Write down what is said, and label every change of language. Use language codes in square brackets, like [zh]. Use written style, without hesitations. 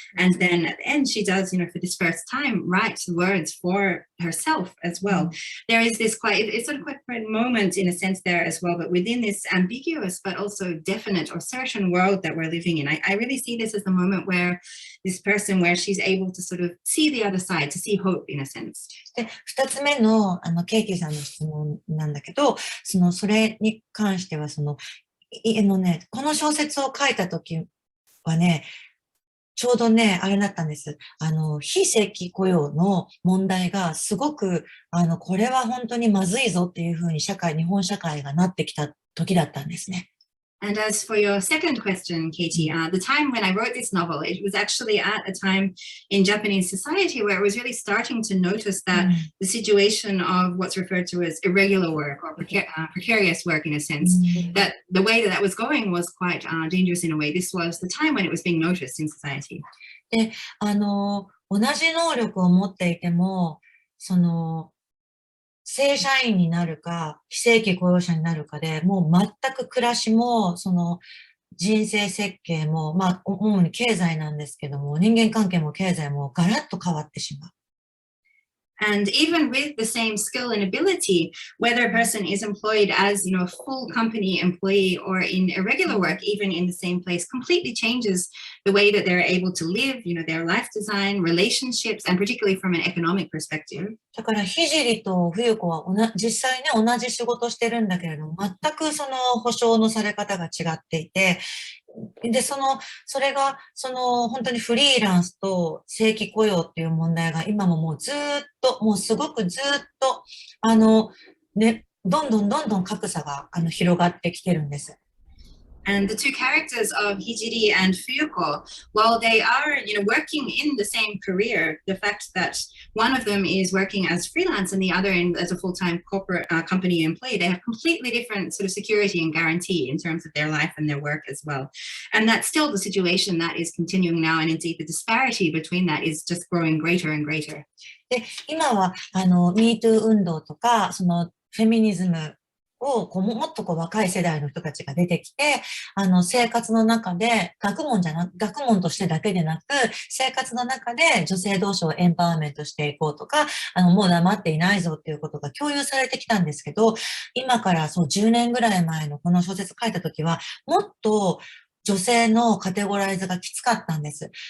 [en] And then at the end, she does, for this first time, write words for herself as well. There is this it's sort of quite a moment in a sense there as well, but within this ambiguous but also definite or certain world that we're living in, I really see this as the moment where she's able to sort of see the other side, to see hope in a sense. [ja] で、二つ目の、ケイティさんの質問なんだけど、それに関しては、この小説を書いたときはね、ちょうどね、あれだったんです。非正規雇用の問題がすごく、これは本当にまずいぞっていうふうに日本社会がなってきた時だったんですね。 [en] And as for your second question, Katie, the time when I wrote this novel, it was actually at a time in Japanese society where it was really starting to notice that the situation of what's referred to as irregular work or precarious work in a sense, that the way that was going was quite dangerous in a way. This was the time when it was being noticed in society. [ja] で、同じ能力を持っていても、正社員になるか、非正規雇用者になるかで、もう全く暮らしも、その人生設計も、まあ、主に経済なんですけども、人間関係も経済もガラッと変わってしまう。 [en] And even with the same skill and ability, whether a person is employed as, a full company employee or in irregular work, even in the same place, completely changes the way that they're able to live, their life design, relationships, and particularly from an economic perspective. [ja] だから、ひじりと冬子は実際ね、同じ仕事してるんだけれども、全くその保証のされ方が違っていて、で、それが、本当にフリーランスと正規雇用っていう問題が今ももうずっと、もうすごくずっと、ね、どんどん格差が、広がってきてるんです。 [en] And the two characters of Hijiri and Fuyuko, while they are, working in the same career, the fact that one of them is working as freelance and the other as a full-time corporate company employee, they have completely different sort of security and guarantee in terms of their life and their work as well. And that's still the situation that is continuing now, and indeed the disparity between that is just growing greater and greater. [ja] で、今は、MeToo 運動とか、フェミニズムをもっと若い世代の人たちが出てきて、生活の中で、学問としてだけでなく、生活の中で女性同士をエンパワーメントしていこうとか、もう黙っていないぞっていうことが共有されてきたんですけど、今から10年ぐらい前のこの小説書いた時は、もっと女性のカテゴライズがきつかったんです。